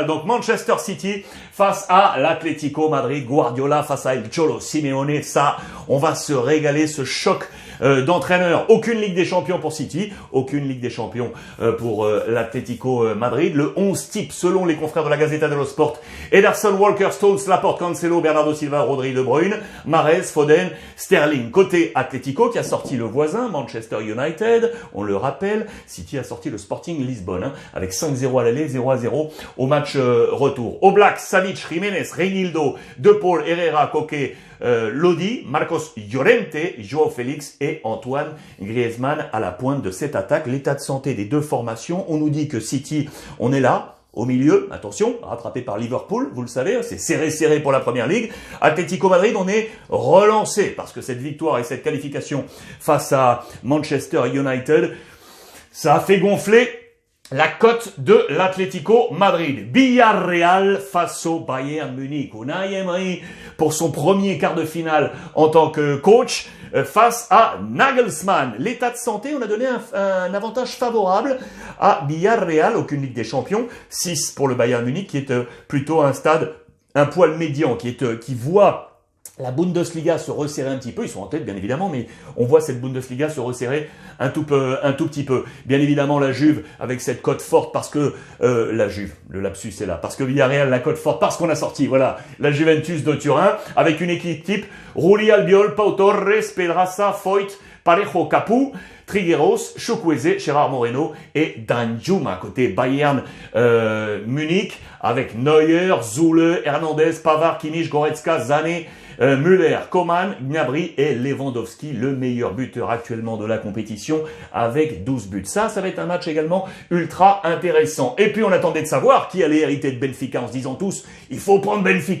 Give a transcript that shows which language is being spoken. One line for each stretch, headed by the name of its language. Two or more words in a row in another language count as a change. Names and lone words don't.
French: Donc Manchester City face à l'Atlético Madrid, Guardiola face à El Cholo Simeone. Ça, on va se régaler, ce choc d'entraîneurs. Aucune Ligue des Champions pour City, aucune Ligue des Champions pour l'Atlético Madrid. Le 11 type selon les confrères de la Gazzetta dello Sport: Ederson, Walker, Stones, Laporte, Cancelo, Bernardo Silva, Rodri, De Bruyne, Mahrez, Foden, Sterling. Côté Atlético qui a sorti le voisin Manchester United, on le rappelle, City a sorti le Sporting Lisbonne hein, avec 5-0 à l'aller, 0-0 au match retour. Oblak, Savic, Jiménez, Reinildo, De Paul, Herrera, Koke, Lodi, Marcos Llorente, Joao Félix et Antoine Griezmann à la pointe de cette attaque. L'état de santé des deux formations, on nous dit que City, on est là. Au milieu, attention, rattrapé par Liverpool, vous le savez, c'est serré pour la Première Ligue. Atlético Madrid, on est relancé parce que cette victoire et cette qualification face à Manchester United, ça a fait gonfler la cote de l'Atlético Madrid. Villarreal face au Bayern Munich. Unai Emery pour son premier quart de finale en tant que coach face à Nagelsmann. L'état de santé, on a donné un avantage favorable à Villarreal. Aucune Ligue des Champions. 6 pour le Bayern Munich qui est plutôt un stade un poil médian, qui voit la Bundesliga se resserrer un petit peu. Ils sont en tête, bien évidemment, mais on voit cette Bundesliga se resserrer un tout petit peu. Bien évidemment, la Juve, avec cette cote forte, parce que la Juve, le lapsus est là, parce que Villarreal, la cote forte, parce qu'on a sorti, voilà, la Juventus de Turin, avec une équipe type Rulli, Albiol, Pau Torres, Pedraza, Foyt, Parejo, Capu, Trigueros, Chukwueze, Gérard Moreno et Danjuma. Côté Bayern Munich, avec Neuer, Zule, Hernandez, Pavard, Kimmich, Goretzka, Sané, Müller, Coman, Gnabry et Lewandowski, le meilleur buteur actuellement de la compétition avec 12 buts. Ça va être un match également ultra intéressant. Et puis on attendait de savoir qui allait hériter de Benfica en se disant tous, il faut prendre Benfica.